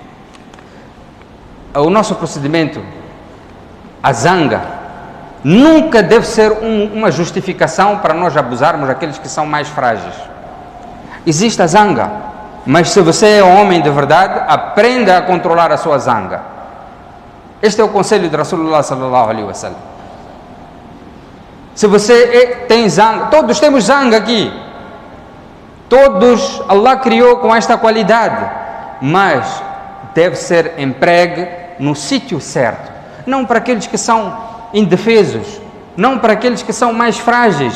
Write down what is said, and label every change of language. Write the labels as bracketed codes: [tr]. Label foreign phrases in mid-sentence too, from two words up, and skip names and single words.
[pt] O nosso procedimento, a zanga, nunca deve ser uma justificação para nós abusarmos daqueles que são mais frágeis. Existe a zanga, mas se você é um homem de verdade, aprenda a controlar a sua zanga. Este é o conselho de [ar] رسول الله صلى الله عليه وسلم. [pt] Se você tem zanga, todos temos zanga aqui, todos Allah criou com esta qualidade, mas deve ser empregue no sítio certo, não para aqueles que são indefesos, não para aqueles que são mais frágeis.